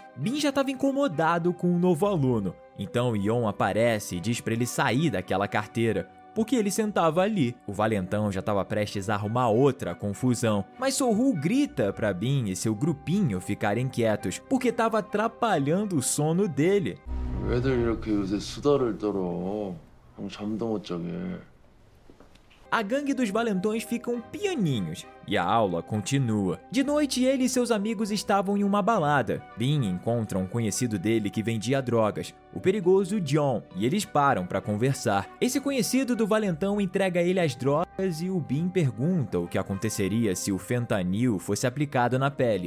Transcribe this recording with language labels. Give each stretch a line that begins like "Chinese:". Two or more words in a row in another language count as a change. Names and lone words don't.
Portuguese: Bin já estava incomodado com o novo aluno, então Yeon aparece e diz para ele sair daquela carteira, porque ele sentava ali. O valentão já estava prestes a arrumar outra confusão, mas Soo-Woo grita para Bin e seu grupinho ficarem quietos, porque estava atrapalhando o sono dele.
Korean: 왜들 이렇게 요새 수다를 떨어? 잠도 못 자게.
Portuguese: A gangue dos valentões ficam pianinhos e a aula continua. De noite, ele e seus amigos estavam em uma balada. Bin encontra um conhecido dele que vendia drogas, o perigoso John, e eles param para conversar. Esse conhecido do valentão entrega a ele as drogas e o Bin pergunta o que aconteceria se o fentanil fosse aplicado na pele.